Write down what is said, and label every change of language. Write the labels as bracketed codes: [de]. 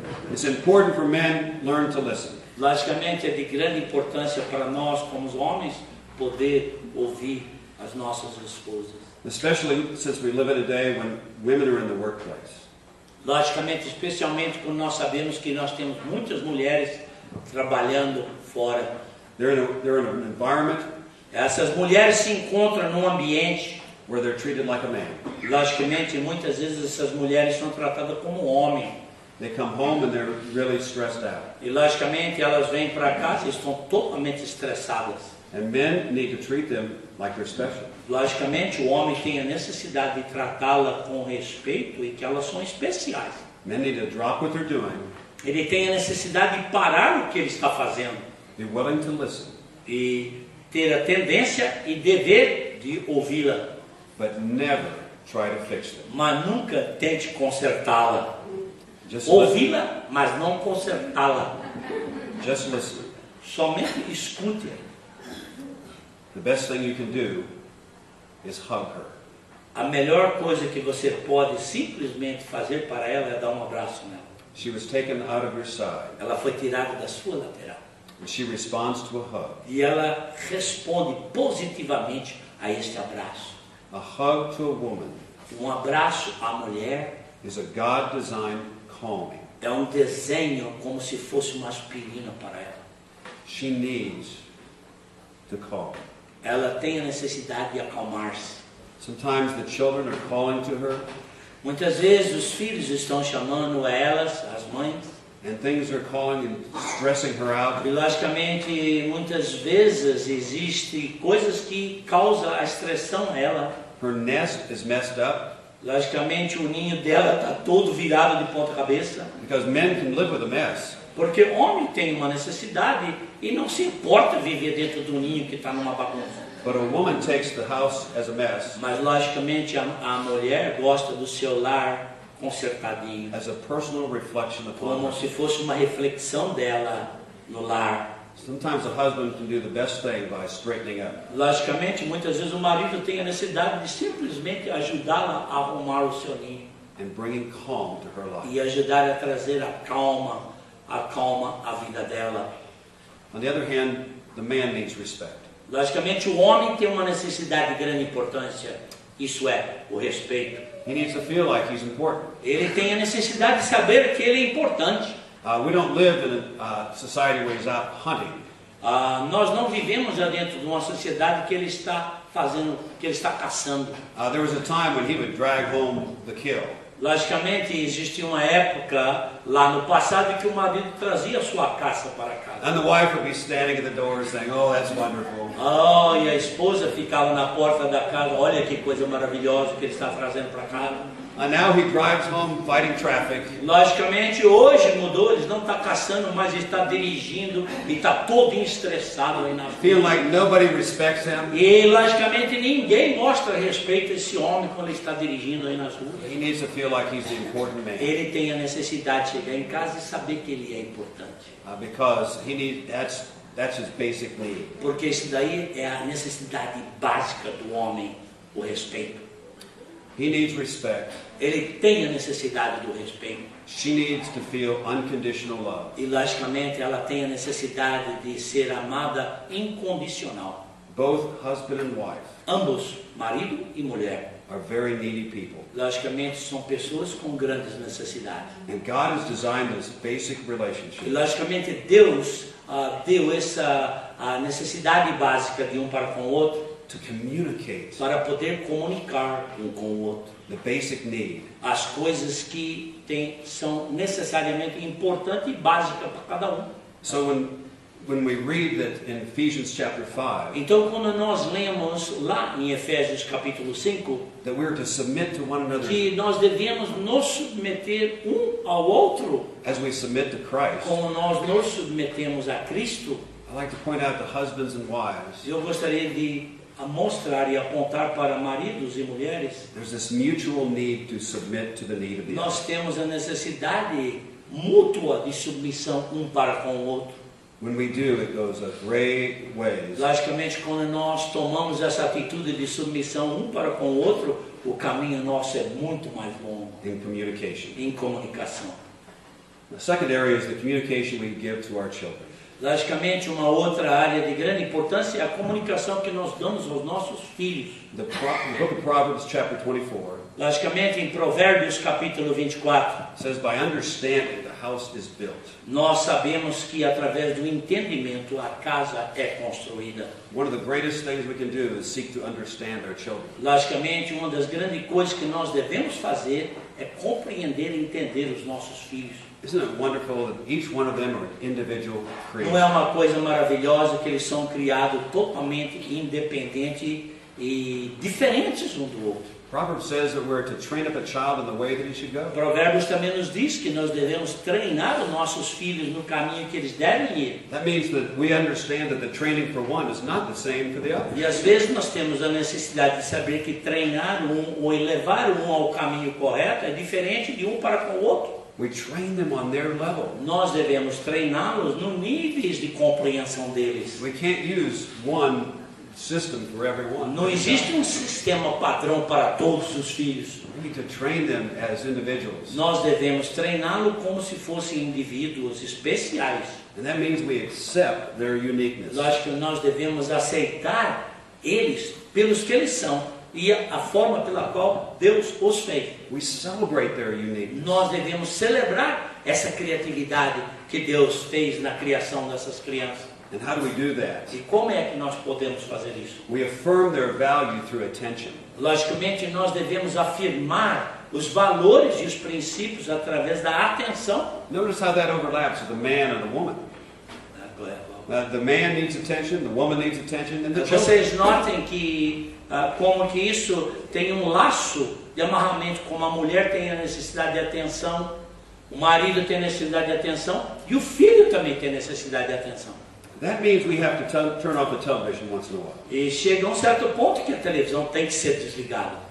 [en] It's important for men to learn to listen. [pt] Logicamente, é de grande importância para nós, como os homens, poder ouvir as nossas esposas. [en] Especially since we live in a day when women are in the workplace. [pt] Logicamente, especialmente quando nós sabemos que nós temos muitas mulheres trabalhando fora. [en] They're in an environment [pt] Essas mulheres se encontram num ambiente, [en] where they're treated like a man. [pt] logicamente, muitas vezes essas mulheres são tratadas como homem. [en] They come home and they're really stressed out. [pt] E logicamente elas vêm para casa e estão totalmente estressadas. [en] And men need to treat them like they're special. [pt] Logicamente, o homem tem a necessidade de tratá-la com respeito e que elas são especiais. [en] Men need to drop what they're doing, [pt] Ele tem a necessidade de parar o que ele está fazendo [en] be willing to listen, [pt] e ter a tendência e dever de ouvi-la, [en] but never try to fix them. [pt] mas nunca tente consertá-la. [en] Just listen. [pt] Ouvi-la, mas não consertá-la. [en] Just listen. [pt] Somente escute. [en] The best thing you can do is hug her. [pt] A melhor coisa que você pode simplesmente fazer para ela é dar um abraço nela. [en] She was taken out of your side, [pt] Ela foi tirada da sua lateral. [en] and she responds to a hug. [pt] E ela responde positivamente a este abraço. [en] A hug to a woman [pt] Um abraço à mulher [en] is a God-designed calming. [pt] é um desenho como se fosse uma aspirina para ela. [en] She needs to calm. [pt] Ela tem a necessidade de acalmar-se. [en] Sometimes the children are calling to her, [pt] Muitas vezes os filhos estão chamando elas, as mães, [en] and things are calling and stressing her out. [pt] e logicamente muitas vezes existem coisas que causam a estressão a ela. [en] Her nest is messed up [pt] Logicamente o ninho dela está todo virado de ponta cabeça, [en] because men can live with a mess. [pt] porque o homem tem uma necessidade e não se importa viver dentro do ninho que está numa bagunça. [en] But a woman takes the house as a mess, [pt] Mas logicamente a mulher gosta do seu lar consertadinho, [en] as a personal reflection upon [pt] como [en] her. [pt] se fosse uma reflexão dela no lar. [en] Sometimes the husband can do the best thing by straightening up. [pt] Logicamente, muitas vezes o marido tem a necessidade de simplesmente ajudá-la a arrumar o seu ninho [en] And bringing calm to her life. [pt] e ajudar a trazer a calma à vida dela. [en] On the other hand, the man needs respect. [pt] Logicamente, o homem tem uma necessidade de grande importância Isso é, o respeito. [en] He needs to feel like he's important. [pt] Ele tem a necessidade de saber que ele é importante. [en] We don't live in a society where he's out hunting. [pt] Nós não vivemos já dentro de uma sociedade que ele está fazendo, que ele está caçando. [en] There was a time when he would drag home the kill. [pt] Logicamente, existia uma época lá no passado que o marido trazia a sua caça para casa. [en] And the wife would be standing at the door saying, "Oh, that's wonderful." [pt] E a esposa ficava na porta da casa, olha que coisa maravilhosa que ele está trazendo para casa. [en] And now he drives home fighting traffic. [pt] Logicamente, hoje mudou, ele não está caçando, mas ele está dirigindo e está todo estressado aí na [en] Feeling [pt] rua. [en] like nobody respects him. [pt] E, logicamente, ninguém mostra respeito a esse homem quando ele está dirigindo aí nas ruas. [en] He needs to feel like he's the important man. [pt] Ele tem a necessidade de chegar em casa e saber que ele é importante. [en] Because that's his basic need. [pt] Porque isso daí é a necessidade básica do homem, o respeito. [en] He needs respect. [pt] Ele tem a necessidade do respeito. [en] She needs to feel unconditional love. [pt] E, logicamente, ela tem a necessidade de ser amada incondicional. [en] Both husband and wife [pt] Ambos, marido e mulher, [en] are very needy people. [pt] logicamente, são pessoas com grandes necessidades. [en] And God has designed this basic [pt] E, [en] relationship [pt] logicamente, Deus deu essa a necessidade básica de um para com o outro [en] to communicate [pt] para poder comunicar um com o outro. [en] the basic need. [pt] As coisas que são necessariamente importantes e básicas para cada um. [en] So when we read that in Ephesians chapter 5, [pt] Então, quando nós lemos lá em Efésios capítulo 5, [en] that we're to submit to one another [pt] que nós devemos nos submeter um ao outro, [en] as we submit to Christ, [pt] como nós nos submetemos a Cristo, [en] I like to point out to husbands and wives, [pt] eu gostaria de mostrar e apontar para maridos e mulheres. [en] there's this mutual need to submit to the need of the other. [pt] Nós temos a necessidade mútua de submissão um para com o outro. [en] When we do, it goes a great ways. [pt] Logicamente, quando nós tomamos essa atitude de submissão um para com o outro, o caminho nosso é muito mais longo [en] In communication. [pt] em comunicação. [en] The second area is the communication we give to our children. [pt] Logicamente, uma outra área de grande importância é a comunicação que nós damos aos nossos filhos. [en] The book of Proverbs chapter 24 [pt] Logicamente, em Provérbios capítulo 24, [en] says, by understanding the house is built. [pt] nós sabemos que através do entendimento a casa é construída. [en] One of the greatest things we can do is seek to understand our children. [pt] Logicamente, uma das grandes coisas que nós devemos fazer é compreender e entender os nossos filhos. [en] Isn't it wonderful that each one of them are individual [pt] Não é [en] creatures? [pt] uma coisa maravilhosa que eles são criados totalmente independentes e diferentes um do outro. [en] Proverbs says that we're to train up a child in the way that he should go. [pt] Provérbios também nos diz que nós devemos treinar os nossos filhos no caminho que eles devem ir. [en] That means that we understand that the training for one is not the same for the other. [pt] E às vezes nós temos a necessidade de saber que treinar um ou levar um ao caminho correto é diferente de um para com o outro. [en] We train them on their level. [pt] Nós devemos treiná-los no níveis de compreensão deles. [en] We can't use one system for everyone. [pt] Não existe um sistema padrão para todos os filhos. [en] We need to train them as individuals. [pt] Nós devemos treiná-lo como se fossem indivíduos especiais. [en] And that means we accept their uniqueness. [pt] Lógico que nós devemos aceitar eles pelos que eles são e a forma pela qual Deus os fez. [en] We celebrate their uniqueness. [pt] Nós devemos celebrar essa criatividade que Deus fez na criação dessas crianças. [en] And how do we do that? [pt] E como é que nós podemos fazer isso? [en] We affirm their value through attention. [pt] Logicamente, nós devemos afirmar os valores e os princípios através da atenção. [en] Notice how that overlaps with the man and the woman. The man needs attention, the woman needs attention, and the children. [pt] Vocês notem que como que isso tem um laço de amarramento, como a mulher tem a necessidade de atenção, o marido tem necessidade de atenção e o filho também tem necessidade de atenção. [en] That means we have to turn off the television once in a while. [pt] E chega um certo ponto que a televisão tem que ser desligada.